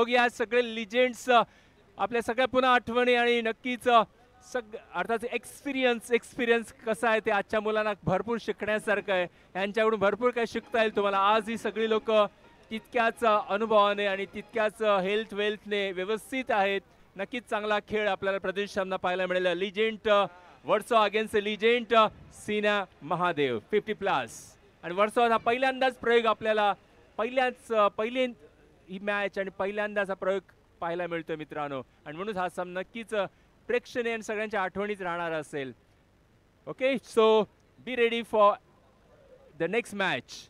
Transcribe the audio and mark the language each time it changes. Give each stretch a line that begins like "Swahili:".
Marathi: बघूया सगळे लिजेंड्स आपल्या सगळ्या पुन्हा आठवणी आणि नक्कीच अर्थात एक्सपिरियन्स कसा आहे ते आजच्या मुलांना भरपूर शिकण्यासारखं आहे. यांच्याकडून भरपूर काही शिकता येईल तुम्हाला. आज ही सगळी लोक तितक्याच अनुभवाने आणि तितक्याच हेल्थ वेल्थने व्यवस्थित आहेत. नक्कीच चांगला खेळ आपल्याला प्रदेश सामना पाहायला मिळेल. Legend Versova against legend Sina Mahadev 50+. आणि वर्सोवा हा पहिल्यांदाच प्रयोग आपल्याला पहिली ही मॅच आणि पहिल्यांदाच हा प्रयोग पाहायला मिळतोय मित्रांनो. आणि म्हणून हा सामना नक्कीच प्रेक्षणीय आणि सगळ्यांच्या आठवणीत राहणार असेल.
English: Okay, so be ready for the next match.